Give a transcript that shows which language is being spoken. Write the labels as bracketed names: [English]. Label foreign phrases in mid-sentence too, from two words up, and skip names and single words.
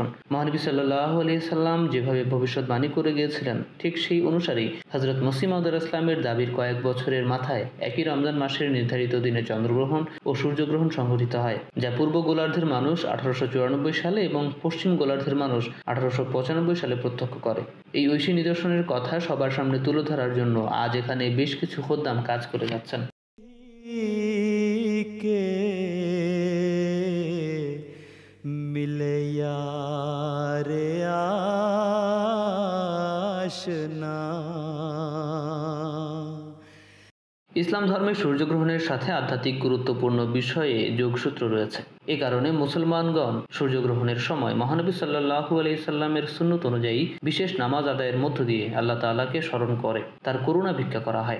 [Bangla] মহানবী [Arabic] صلى الله عليه وسلم [Bangla] যেভাবে ভবিষ্যৎবাণী করে গিয়েছিলেন, ঠিক সেই অনুসারেই হযরত মসিহ মাউদ ইসলামের দাবির কয়েক বছরের মাথায় একই রমজান মাসের নির্ধারিত দিনে চন্দ্রগ্রহণ ও সূর্যগ্রহণ সংঘটিত হয়, যা পূর্ব গোলার্ধের মানুষ 1894 সালে এবং পশ্চিম গোলার্ধের মানুষ 1895 সালে প্রত্যক্ষ করে। এই ঐশী নিদর্শনের কথা সবার সামনে তুলে ধরার জন্য আজ এখানে বেশ কিছু খোদ্দাম কাজ করে যাচ্ছেন। [Hindi] के मिले यार आशना। [Bangla] ইসলাম ধর্মে সূর্যগ্রহণের সাথে আধ্যাত্মিক গুরুত্বপূর্ণ বিষয়ে যোগসূত্র রয়েছে। এ কারণে মুসলমানগণ সূর্যগ্রহণের সময় মহানবী [Arabic] صلى الله عليه وسلم [Bangla] সুন্নত অনুযায়ী বিশেষ নামাজ আদায়ের মধ্য দিয়ে [Arabic] الله تعالى [Bangla] স্মরণ করে তার করুণা ভিক্ষা করা হয়।